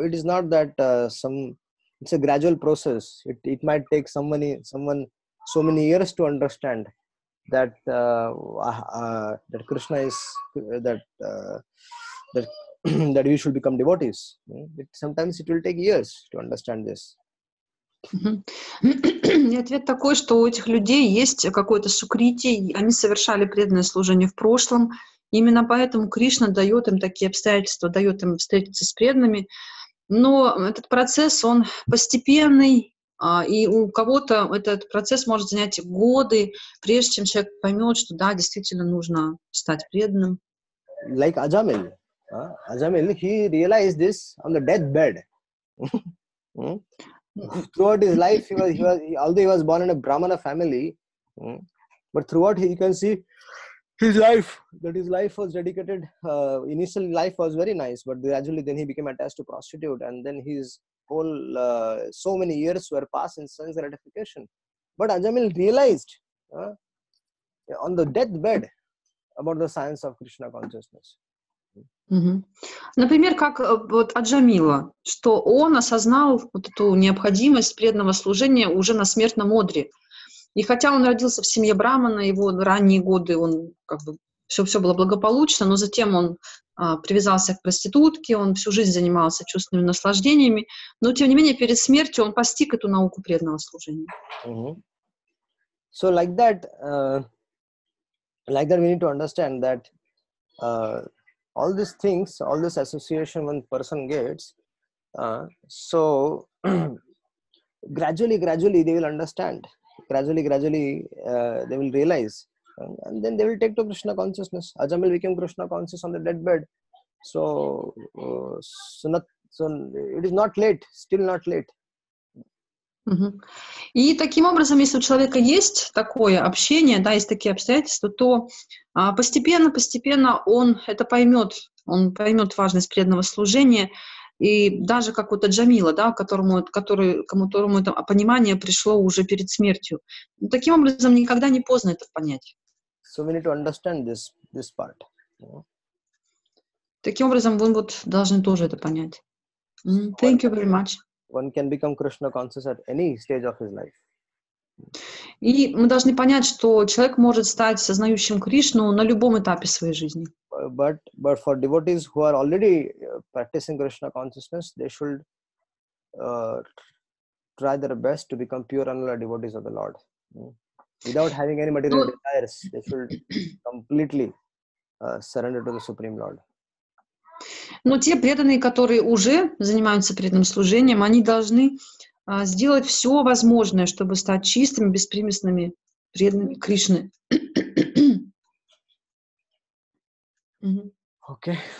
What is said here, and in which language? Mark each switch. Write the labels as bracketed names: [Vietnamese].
[English] It is not that it's a gradual process. It might take someone so many years to understand that that Krishna is that that we should become devotees. Sometimes it will take years to understand this. [Russian] И ответ такой, что у этих людей есть какое-то сукрити, они совершали преданное служение в прошлом, именно поэтому Кришна дает им такие обстоятельства, дает им встретиться с преданными, но этот процесс, он постепенный, и у кого-то этот процесс может занять годы, прежде чем человек поймет, что да, действительно нужно стать преданным. [English] Like Ajamil, he realized this on the deathbed. Throughout his life, although he was born in a Brahmana family, but throughout you can see his life was dedicated. Initial life was very nice, but gradually then he became attached to prostitute, and then his whole so many years were passed in sense gratification. But Ajamil realized on the deathbed about the science of Krishna consciousness. [Russian] Например, как вот Аджамила, что он осознал вот эту необходимость преданного служения уже на смертном одре. И хотя он родился в семье Брамана, его ранние годы, он как бы все было благополучно, но затем он привязался к проститутке, он всю жизнь занимался чувственными наслаждениями, но тем не менее перед смертью он постиг эту науку преданного служения. [English] So like that we need to understand that all these things, all this association one person gets, so gradually they will understand. Gradually they will realize, and then they will take to Krishna consciousness. Ajamil became Krishna conscious on the deathbed. So it is not late, still not late. [Russian] И таким образом, если у человека есть такое общение, да, есть такие обстоятельства, то постепенно он это поймет, он поймет важность преданного служения, и даже как вот Аджамила, да, которому это понимание пришло уже перед смертью. Таким образом, никогда не поздно это понять. [English] So we need to understand this part. [Russian] Таким образом, вы вот должны тоже это понять. [English] Thank you very much. One can become Krishna conscious at any stage of his life. [Russian] И мы должны понять, что человек может стать сознающим Кришну на любом этапе своей жизни. [English] But for devotees who are already practicing Krishna consciousness, they should try their best to become pure and devotees of the Lord. Without having any material desires, they should completely surrender to the Supreme Lord. [Russian] Но те преданные, которые уже занимаются преданным служением, они должны сделать все возможное, чтобы стать чистыми, беспримесными преданными Кришны. [English] Okay.